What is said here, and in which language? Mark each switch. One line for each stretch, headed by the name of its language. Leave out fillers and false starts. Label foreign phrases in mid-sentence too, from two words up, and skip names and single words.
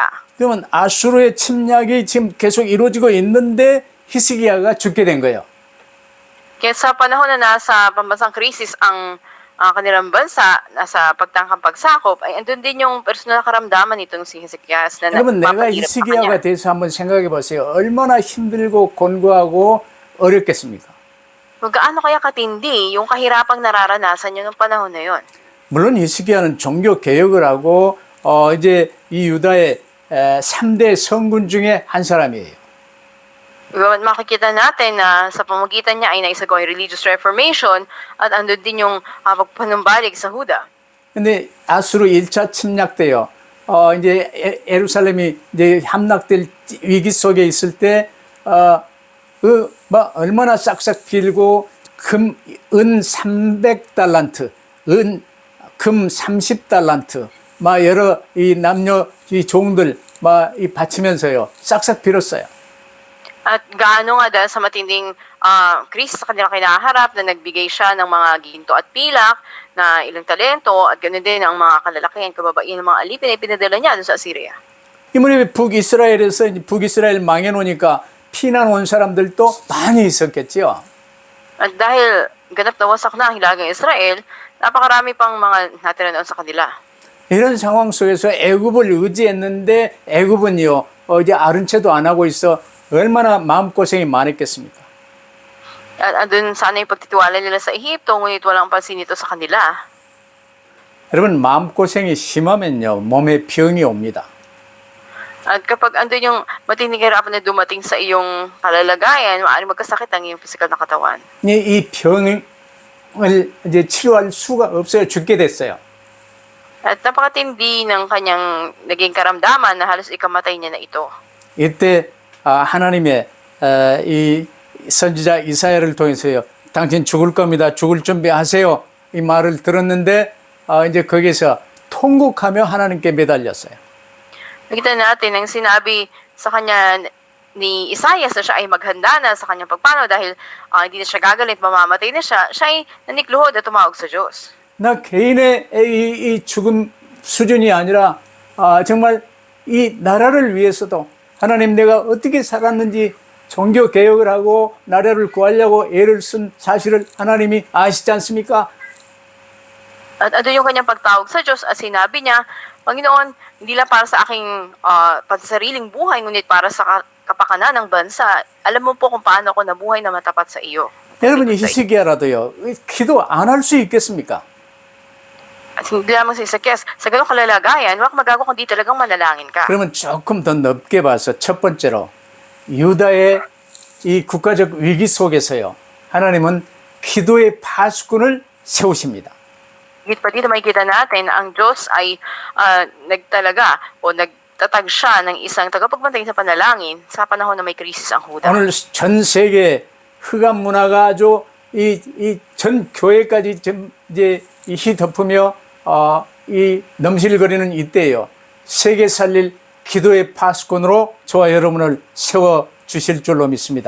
Korean: 그러면 아수르의 침략이 지금 계속 이루어지고 있는데 히스기야가 죽게 된 거예요.
Filipino: Kaya sa panahon na nasa pambansang krisis ang kanilang bansa, nasa pagtangkang pagsakop, ay andun din yung personal na karamdaman nitong si Hezekias na
Korean: 여러분 내가
Filipino: nagpapahirap sa kanya.
Korean: 히스기야가 대해서 한번 생각해 보세요. 얼마나 힘들고 곤고하고 어렵겠습니까?
Filipino: Kung gaano kaya katindi yung kahirapang nararanasan niyo ng panahon na yon.
Korean: 물론 히스기야는 종교 개혁을 하고 이제 이 유다의 3대 성군 중에 한 사람이에요.
Filipino: Makikita natin na sa pamagitan niya ay naisagawa yung
English: religious reformation
Filipino: at andun din yung pagpanumbalik sa Huda.
Korean: 근데 아수르 1차 침략 때요. 이제 예루살렘이 이제 함락될 위기 속에 있을 때 얼마나 싹싹 빌고 은 300달란트, 금 30달란트, 막 여러 이 남녀 이 종들 막 이 바치면서요. 싹싹 빌었어요.
Filipino: At gaano nga dahil sa matinding krisis sa kanilang kinaharap na nagbigay siya ng mga ginto at pilak na ilang talento at ganoon din ang mga kalalakihan, kababaihan ng mga alipin ay pinadala niya doon sa Assyria.
Korean: 이번에 북이스라엘에서 이제 북이스라엘 망해 놓으니까 피난 온 사람들도 많이 있었겠지요.
Filipino: At dahil ganap na wasak na ang hilagang Israel, napakarami pang mga natira noon sa kanila.
Korean: 이런 상황 속에서 애굽을 의지했는데 애굽은요 이제 아른 채도 안 하고 있어 얼마나 마음고생이 많았겠습니까?
Filipino: At andun sana yung pagtitiwala nila sa Ehipto, ngunit walang pansin nito sa kanila.
Korean: 여러분 마음고생이 심하면요 몸에 병이 옵니다.
Filipino: At kapag andun yung matinding hirapan na dumating sa iyong kalalagayan, maaaring magkasakit ang iyong physical na katawan.
Korean: 이 병을 이제 치료할 수가 없어요. 죽게 됐어요.
Filipino: At napakatindi ng kanyang naging karamdaman na halos ikamatay niya na ito.
Korean: 이때 하나님의 이 선지자 이사야를 통해서요. 당신 죽을 겁니다. 죽을 준비하세요. 이 말을 들었는데 이제 거기서 통곡하며 하나님께 매달렸어요.
Filipino: Nakita natin ang sinabi sa kanya ni Isaias na siya ay maghanda na sa kanyang pagpanaw dahil hindi na siya gagalit, mamamatay na siya, siya ay nanikluhod at tumawag sa Diyos.
Korean: 나 개인의 이 죽음 수준이 아니라 정말 이 나라를 위해서도 하나님 내가 어떻게 살았는지 종교 개혁을 하고 나라를 구하려고 애를 쓴 사실을 하나님이 아시지 않습니까?
Filipino: At ano yung kanyang pagtawag sa Diyos at sinabi niya, Panginoon, hindi lang para sa aking pansariling buhay, ngunit para sa kapakanan ng bansa. Alam mo po kung paano ako nabuhay na matapat sa iyo.
Korean: 여러분 히스기야라도요 기도 안 할 수 있겠습니까?
Filipino: At hindi lamang sa Isakyas, sa ganong kalalagayan, wala kang magagawa kundi talagang manalangin ka.
Korean: 그러면 조금 더 넓게 봐서 첫 번째로 유다의 이 국가적 위기 속에서요 하나님은 기도의 파수꾼을 세우십니다.
Filipino: Higit pa dito makikita natin na ang Diyos ay nagtalaga o nagtatag siya ng isang tagapagbantay sa panalangin sa panahon na may krisis ang Huda.
Korean: 오늘 전 세계 흑암 문화가 아주 이 전 교회까지 이제 휘덮으며 이 넘실거리는 이때요. 세계 살릴 기도의 파수꾼으로 저와 여러분을 세워 주실 줄로 믿습니다.